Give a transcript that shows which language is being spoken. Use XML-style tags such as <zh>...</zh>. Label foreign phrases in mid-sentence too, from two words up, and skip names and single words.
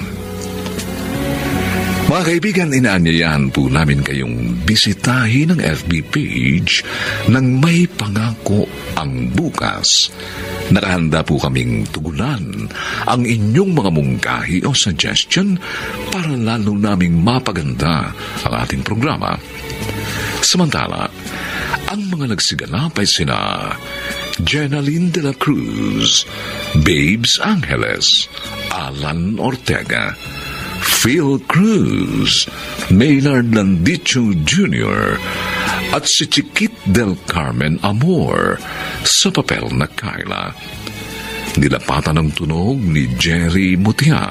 <tl>Mga kaibigan, inaanyayahan po namin kayong bisitahin ang FB page ng May Pangako ang Bukas. Nakahanda po kaming tugunan ang inyong mga mungkahi o suggestion para lalo naming mapaganda ang ating programa. Samantala, ang mga nagsiganap ay sina Jenaline de la Cruz, Babes Angeles, Alan Ortega, Phil Cruz, Maynard Landicho Jr., at si Chiquit del Carmen Amor sa papel na Kayla. Nilapatan ng tunog ni Jerry Mutia.</tl>